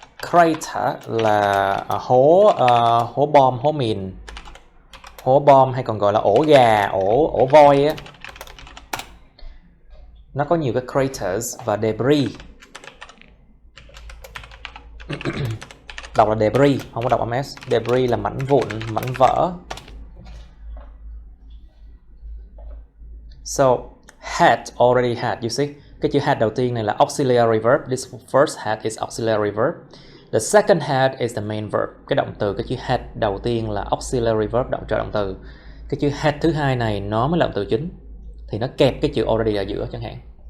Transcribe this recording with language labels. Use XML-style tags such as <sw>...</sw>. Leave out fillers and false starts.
<vi>Crater là hố bom, hố mìn, hố bom hay còn gọi là ổ gà, ổ voi á. Nó có nhiều cái craters và debris. Đọc là debris, không có đọc âm S. Debris là mảnh vụn, mảnh vỡ.</vi> <en>So, had already had, you see.</en> <vi>Cái chữ had đầu tiên này là auxiliary verb.</vi> <en>This first had is auxiliary verb. The second had is the main verb.</en> <vi>Cái động từ, cái chữ had đầu tiên là auxiliary verb, động trợ động từ. Cái chữ had thứ hai này nó mới là động từ chính. Thì nó kẹp cái chữ already ở giữa chẳng hạn.</vi>